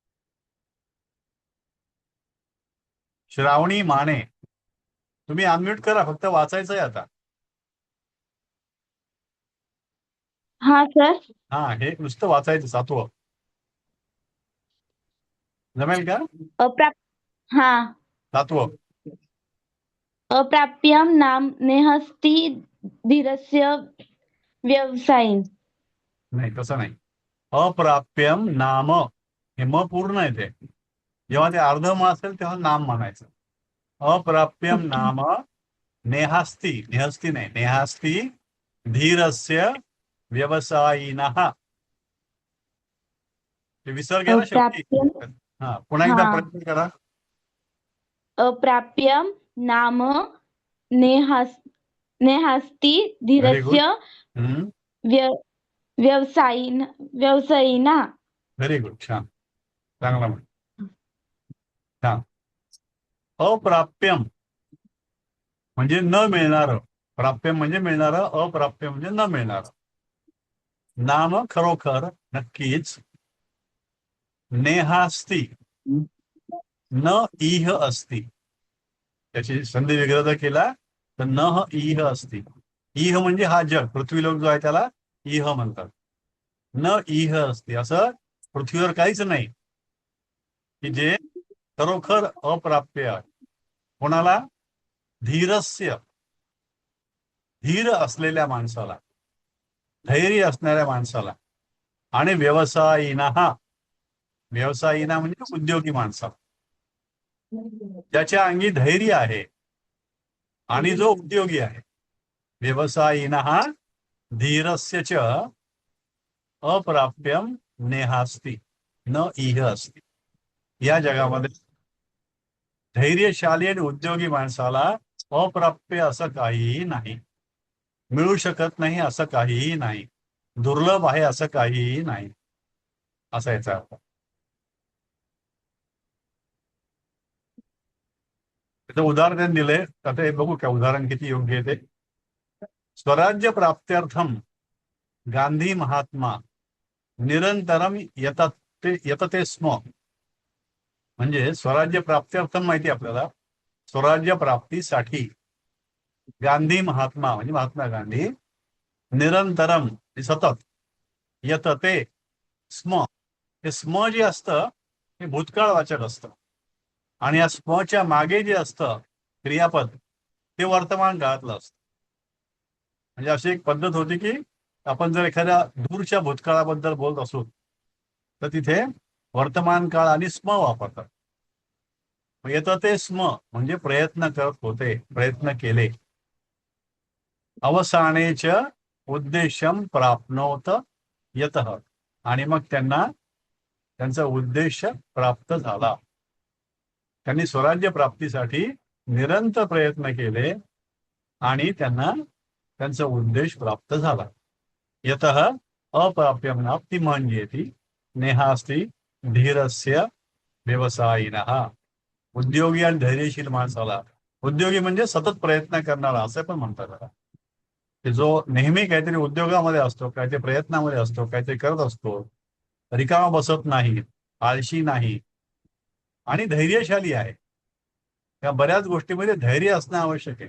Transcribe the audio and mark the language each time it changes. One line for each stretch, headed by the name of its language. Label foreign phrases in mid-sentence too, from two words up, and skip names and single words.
Marathi: श्रावणी माने, तुम्ही अनम्यूट करा, फक्त वाचायचंय आता. हा सर. हा, हे नुसतं वाचायचं, 7वं जमेल का? हा. 7वं.
Sanskrit: अप्राप्यम नाम नेहस्ति धीरस्य व्यवसायिन.
Marathi: नाही, तसं नाही. अप्राप्यम नाम, हे म पूर्ण येते. जेव्हा ते अर्ध म असेल तेव्हा नाम म्हणायचं.
Sanskrit: अप्राप्यम
Marathi: ओके.
Sanskrit: नाम नेहास्ति, नेहस्ति नाही, नेहास्ति धीरस्य व्यवसायिनः.
Marathi: ते विसर्ग आहे ना शेवटी.
Sanskrit: अप्राप्यम,
Marathi: हा, पुन्हा एकदा हा. प्रयत्न करा.
Sanskrit: अप्राप्यम नाम नेहास्ति धीरस्य हम्म, व्यवसायिना.
English: very good,
Marathi: छान, चांगला म्हण. छान. अप्राप्यम म्हणजे न मिळणार, प्राप्यम म्हणजे मिळणार, अप्राप्य म्हणजे न मिळणार. नाम खरोखर, नक्कीच, नेहास्ति,
Sanskrit: न इह अस्ति.
Marathi: त्याची संधी विग्रह केला तर
Sanskrit: न इह अस्ति.
Marathi: इह म्हणजे हा जग, पृथ्वीलोक जो आहे त्याला इह म्हणतात.
Sanskrit: न इह अस्ति,
Marathi: असं पृथ्वीवर काहीच नाही की जे खरोखर अप्राप्य आहे. कोणाला? धीरस्य, धीर असलेल्या माणसाला, धैर्य असणाऱ्या माणसाला. आणि व्यवसायिना, व्यवसायिना म्हणजे उद्योगी माणसाला, ज्याच्या अंगी धैर्य आहे आणि जो उद्योगी आहे.
Sanskrit: व्यवसायिना धीरस्य च अप्राप्यम नेहास्ति न इह अस्ति.
Marathi: या जगामध्ये धैर्यशाली आणि उद्योगी माणसाला अप्राप्य असं काहीही नाही, मिळू शकत नाही असं काहीही नाही, दुर्लभ आहे असं काहीही नाही, असा याचा अर्थ. त्याचं उदाहरण दिले, आता हे बघू का उदाहरण किती योग्य आहे ते.
Sanskrit: स्वराज्य प्राप्त्यर्थम गांधी महात्मा निरंतरम यतते स्म.
Marathi: म्हणजे
Sanskrit: स्वराज्य प्राप्त्यर्थम
Marathi: माहिती आपल्याला, स्वराज्य प्राप्तीसाठी गांधी महात्मा म्हणजे महात्मा गांधी निरंतरम सतत,
Sanskrit: यतते स्म,
Marathi: हे स्म जे असतं हे भूतकाळवाचक असतं आणि या स्मच्या मागे जे असतं क्रियापद ते वर्तमान काळातलं असतं. म्हणजे अशी एक पद्धत होती की आपण जर एखाद्या दूरच्या भूतकाळाबद्दल बोलत असू तर तिथे वर्तमान काळ आणि स्म वापरतात. मग येतं ते स्म म्हणजे प्रयत्न करत होते, प्रयत्न केले.
Sanskrit: अवसानेच उद्देशम प्राप्नोत यतः,
Marathi: आणि मग त्यांना त्यांचा उद्देश प्राप्त झाला. त्यांनी स्वराज्य प्राप्तीसाठी निरंतर प्रयत्न केले आणि त्यांना त्यांचा उद्देश प्राप्त झाला.
Sanskrit: यतः अप्राप्यम नाप्ती मन्येति नेहास्ति धीरस्य व्यवसायिनः.
Marathi: उद्योगी आणि धैर्यशील माणसाला, उद्योगी म्हणजे सतत प्रयत्न करणारा असं पण म्हणतात त्याला, की जो नेहमी काहीतरी उद्योगामध्ये असतो, काहीतरी प्रयत्नामध्ये असतो, काहीतरी करत असतो, रिकामा बसत नाही, आळशी नाही आणि धैर्यशाली आहे. या बऱ्याच गोष्टीमध्ये धैर्य असणं आवश्यक आहे.